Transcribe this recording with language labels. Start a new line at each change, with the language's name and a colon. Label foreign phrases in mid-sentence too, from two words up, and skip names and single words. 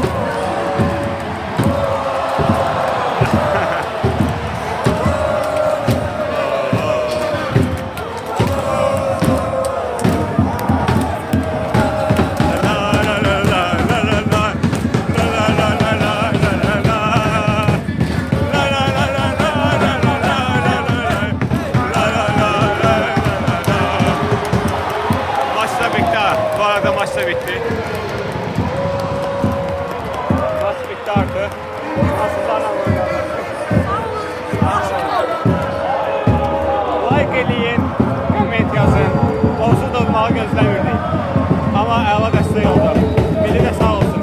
Turkish: Maç da bitti ha. Bu arada maç da bitti. Maç bitti artık. Fransızlarla oynadık.
Azerbaijani: Like eləyin, komment yazın. Onsuz da olmağı gözləmirdik. Amma əla dəstək oldu. Milli də sağ olsun.